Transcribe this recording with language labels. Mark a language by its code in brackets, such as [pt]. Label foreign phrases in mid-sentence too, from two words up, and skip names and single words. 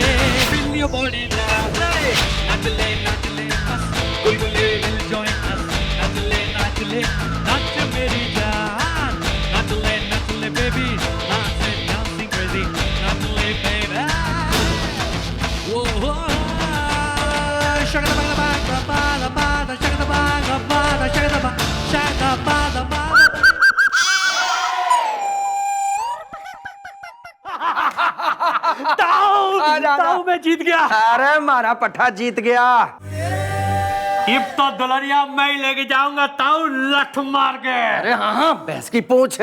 [en] Feel your body now, hey. [hi] नाचले, नाचले, बस, गुलगुले [en] will join us. [hi] नाचले, नाचले, नाच मेरी जान. नाचले, नाचले, baby, नाच [en] dancing crazy. [hi] Naachale, baby. Whoa, whoa. Shaka ba ba ba ba ba ba, shaka ba ba ba, shaka ba, shaka ba ba. ताऊ, आजा, आजा, तुम्हारा पट्टा जीत गया। अब तो दुल्हनिया मैं ही लेके जाऊंगा ताऊ लठ मार के। अरे हाँ हाँ, भैंस की पूंछ।